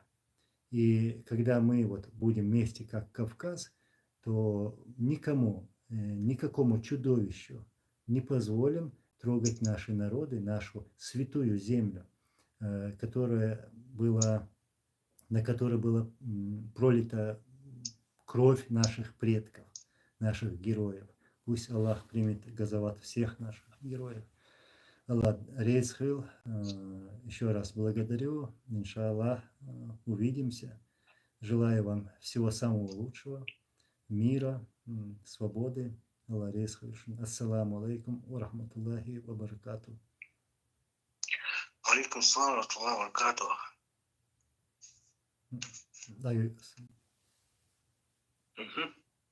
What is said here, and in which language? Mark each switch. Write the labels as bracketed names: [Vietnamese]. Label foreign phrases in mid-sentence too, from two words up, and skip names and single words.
[Russian] И когда мы вот будем вместе, как Кавказ, то никакому чудовищу не позволим трогать наши народы, нашу святую землю, на которой была пролита кровь наших предков, наших героев. Пусть Аллах примет газават всех наших героев. [Chechen] Аллах Рейсхил, [Russian] еще раз благодарю. Иншаллах, увидимся. Желаю вам всего самого лучшего, мира, свободы. [Chechen] Аллах Рейсхил. [Arabic] السلام عليكم و رحمة الله و بركاته. عليكم السلام و رحمة الله و بركاته. [Russian] Даю. Мгм.